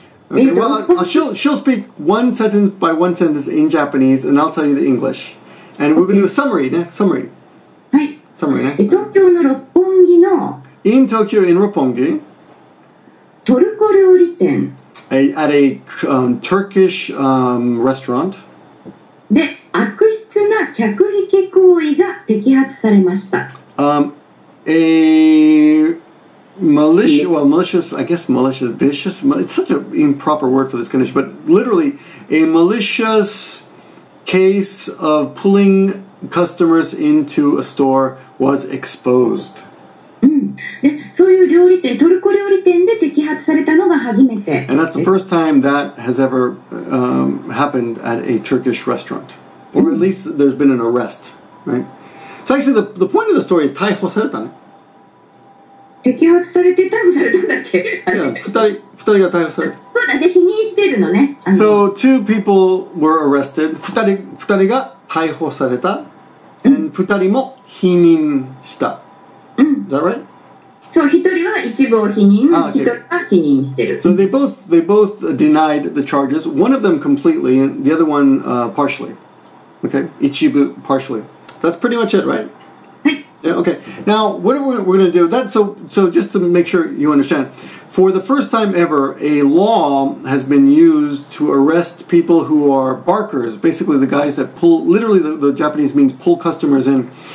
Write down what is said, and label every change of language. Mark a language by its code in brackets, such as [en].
[en] Okay, well, she'll speak one sentence by one sentence in Japanese, and I'll tell you the English. And we're going to do a summary, ね? Summary. [ja] はい。 [en] Summary, ね? [ja] 東京の六本木の [en] In Tokyo, in Roppongi, [ja] トルコ料理店 [en] at a Turkish restaurant, [ja] で悪質な客引き行為が摘発されました。 [en] a malicious, I guess malicious, vicious, it's such an improper word for this condition, but literally a malicious case of pulling customers into a store was exposed. [ja] でそういう料理店、トルコ料理店で摘発されたのが初めて。 [en] And that's the first time that has ever happened at a Turkish restaurant. Or at least there's been an arrest, right? So actually the point of the story is [ja] 逮捕されたね。摘発されて逮捕されたんだっけ？ 2人が逮捕された。そうだね、否認してるのね。 [en] So two people were arrested. [ja] 2人が逮捕された。And 2人も否認した。 [en] Is that right? [ja] そう、一人は一部を否認、一人は否認してる。 [en] So they both denied the charges. One of them completely, and the other one partially. Okay, 一部 partially. That's pretty much it, right? [ja] はい。 [en] Yeah, okay. Now, what we're going to do, so just to make sure you understand, for the first time ever, a law has been used to arrest people who are barkers, basically the guys that pull, literally the Japanese means pull customers in.